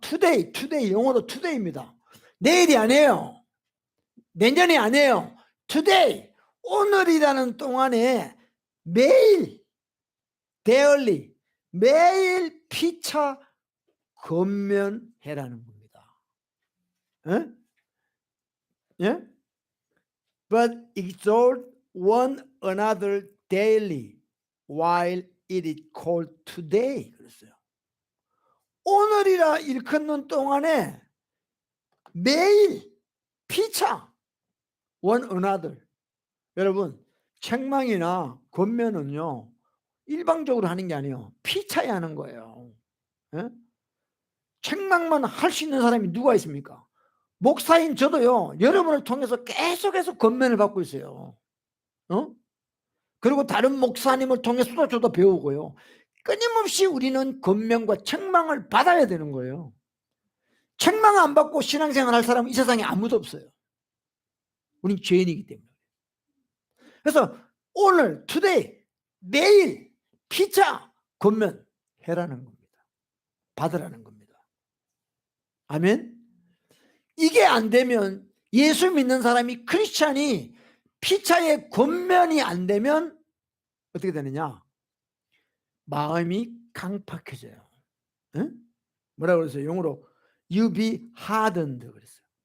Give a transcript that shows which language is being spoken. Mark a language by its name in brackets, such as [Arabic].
[Korean] today 영어로 today입니다. 내일이 아니에요. 내년이 아니에요. today 오늘이라는 동안에 매일 daily 매일 피차 권면해라는 겁니다. 예? 예? [English] But exhort one another daily while it is called today. [Korean] 그랬어요. 오늘이라 일컫는 동안에 매일 피차 [English] one another. [Korean] 여러분 책망이나 권면은요 일방적으로 하는 게 아니에요. 피차야 하는 거예요. 예? 책망만 할 수 있는 사람이 누가 있습니까? 목사인 저도요 여러분을 통해서 계속해서 권면을 받고 있어요. 그리고 다른 목사님을 통해서도 저도 배우고요. 끊임없이 우리는 권면과 책망을 받아야 되는 거예요. 책망 안 받고 신앙생활 할 사람은 이 세상에 아무도 없어요. 우린 죄인이기 때문에. 그래서 오늘 today 매일 피차 권면해라는 겁니다. 받으라는 겁니다. 아멘. 이게 안 되면 예수 믿는 사람이 크리스찬이 피차의 권면이 안 되면 어떻게 되느냐? 마음이 강팍해져요. 응? 뭐라고 그랬어요? 영어로 [English] you be hardened [Korean] 그랬어요.